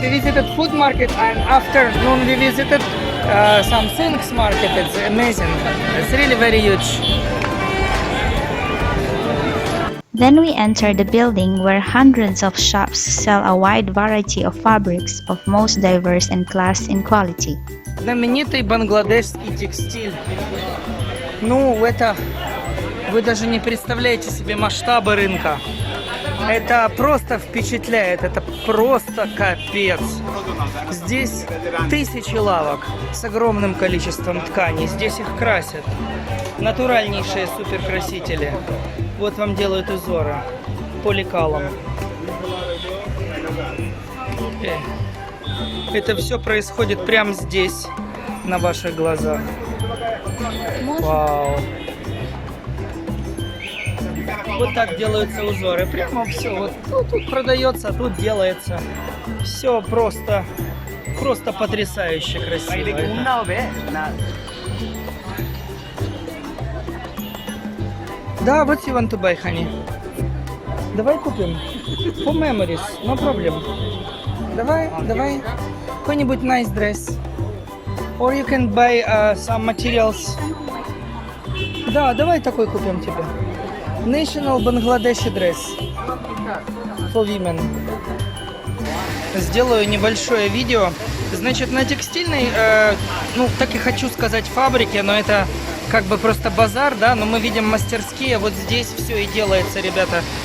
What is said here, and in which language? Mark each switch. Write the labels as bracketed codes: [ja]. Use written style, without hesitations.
[en] We visited food market and afternoon we visited some things market. It's amazing. It's really very huge. Then we entered the building where hundreds of shops sell a wide variety of fabrics of most diverse and class in quality. [ru] Знаменитый бангладешский текстиль. Ну, это... Вы даже не представляете себе масштабы рынка. Это просто впечатляет, это просто капец. Здесь тысячи лавок с огромным количеством тканей. Здесь их красят. Натуральнейшие суперкрасители. Вот вам делают узоры поликалом. Это все происходит прямо здесь, на ваших глазах. Вау. Вот так делаются узоры. Прямо все. Вот тут продается, тут делается. Все просто потрясающе красиво. [en] Да, what you want to buy, honey? [ru] Давай купим. [en] For memories, no problem. [ru] Давай. Какой-нибудь [en] nice dress. Or you can buy some materials. [ru] Да, давай такой купим тебе. [en] National Bangladeshi dress for women. [ru] Сделаю небольшое видео. Значит, на текстильной, ну, так и хочу сказать фабрике, но это как бы просто базар, да, но мы видим мастерские, вот здесь все и делается, ребята.